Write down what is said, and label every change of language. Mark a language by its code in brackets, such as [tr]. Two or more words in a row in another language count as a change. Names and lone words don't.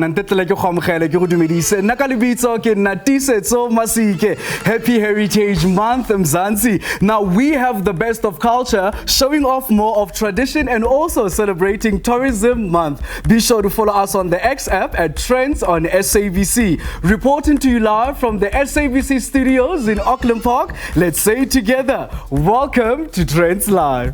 [tn] ntetela ke khomgele ke go dumedise nna ka lebitso ke nna Tisetso Masike. [en] Happy Heritage Month Mzansi. Now we have the best of culture, showing off more of tradition and also celebrating Tourism Month. Be sure to follow us on the X app at Trendz on SABC. Reporting to you live from the SABC studios in Auckland Park, let's say it together, welcome to TrendzLive.